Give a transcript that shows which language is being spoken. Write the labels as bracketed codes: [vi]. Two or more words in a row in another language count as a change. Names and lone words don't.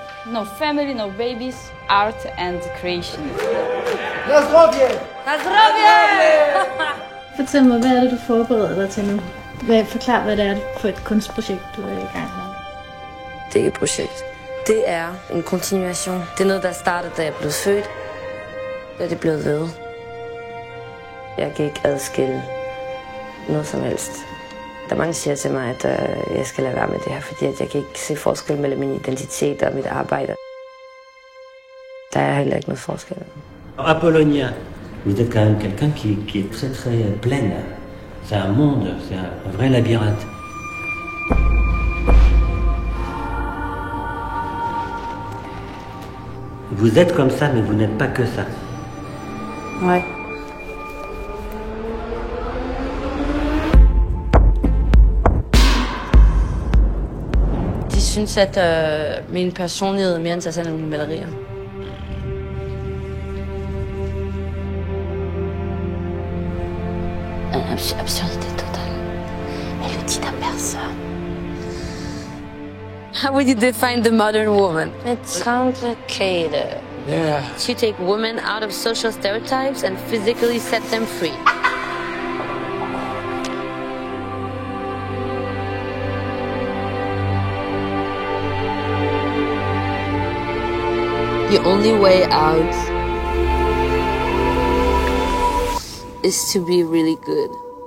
[en] No family, no babies, art and creation. [pl] Na zdrowie! Na zdrowie! [da] Fortæl mig, hvad er det, du forbereder dig til nu? Forklar, hvad det er for et kunstprojekt, du er i gang med. Det er ikke et projekt. Det er en kontinuation. Det er noget, der startede, da jeg blev født. Da det blev ved. Jeg kan ikke adskille noget som helst. Der er mange, der siger til mig, at jeg skal lade være med det her, fordi jeg kan ikke se forskel mellem min identitet og mit arbejde. Der er heller ikke noget forskel. [fr] Apollonia, vous êtes quand même quelqu'un qui est très très pleine. C'est un monde, c'est un vrai labyrinthe. Vous êtes comme ça, mais vous n'êtes pas que ça. Ouais. [da] De synes, at min personlighed er mere interessant end mine malerier. [fr] Absurdité totale. Elle le dit à personne. [en] How would you define the modern woman? It's complicated. Yeah. To take women out of social stereotypes and physically set them free. The only way out is to be really good.